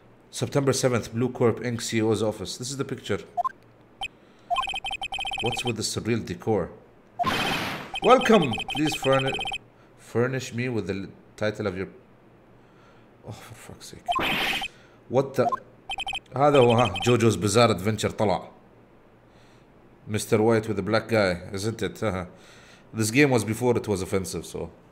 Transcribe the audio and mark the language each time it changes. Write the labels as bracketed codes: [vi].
[en] September 7th, Blue Corp Inc. CEO's office. This is the picture. What's with the surreal decor? Welcome! Please furnish me with the title of your... Oh, for fuck's sake. What the... [ar] هذا هو ها JoJo's Bizarre Adventure طلع. [en] Mr. White with the black guy, isn't it? This game was before it was offensive, so...